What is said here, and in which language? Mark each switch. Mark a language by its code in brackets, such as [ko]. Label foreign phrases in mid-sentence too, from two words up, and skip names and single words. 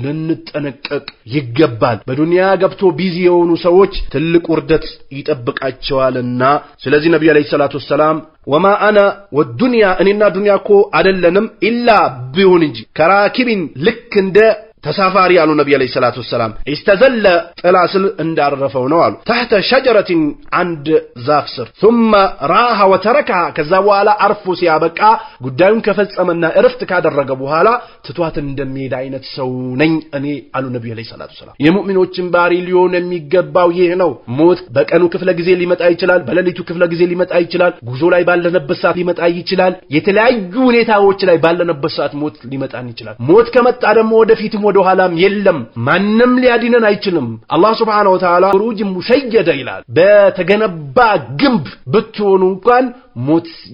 [am] ልንጠነቀቅ ይገባል። በዱንያ ገብቶ ቢዚ የሆኑ ሰዎች ትልቅ ውርደት ይጠብቃቸዋልና ስለዚህ ነብዩ [ar] عليه الصلاة والسلام وما أنا والدنيا [am] እኔና ዱንያ እኮ አይደለንም ኢላ ቢሆን እንጂ ከራኪቢን ልክ እንደ ተሳፋሪ አሉ ነብዩ [ar] عليه الصلاة والسلام [am] استزل ጥላስል እንዳረፈው ነው አሉ [ar] تحت شجرة عند [am] ዛፍ ስር [ar] ثم راح وتركها [am] ከዛ በኋላ አርፎ ሲያበቃ ጉዳዩን ከፈጸመና እረፍት ካደረገ በኋላ ትቷት እንደሚሄድ አይነት ሰው ነኝ እኔ አሉ ነብዩ [ar] عليه الصلاة والسلام። [am] የሙእሚኖችን ባህሪ ሊሆን የሚገባው ይህ ነው። ሞት በቀኑ ክፍለ ጊዜ ሊመጣ ይችላል፣ በሌሊቱ ክፍለ ጊዜ ሊመጣ ይችላል፣ ጉዞ ላይ ባለነበት ሰዓት ሊመጣ ይችላል፣ የተለያዩ ሁኔታዎች ላይ ባለነበት ሰዓት ሞት ሊመጣን ይችላል። ሞት ከመጣ ደግሞ ወደፊትም ወደ ኋላም የለም፣ ማንንም ሊያድነን አይችልም። አላህ [ar] سبحانه وتعالى بروج مشيدة [am] ይላል። በተገነባ ግንብ ብትሆኑ እንኳን ሞት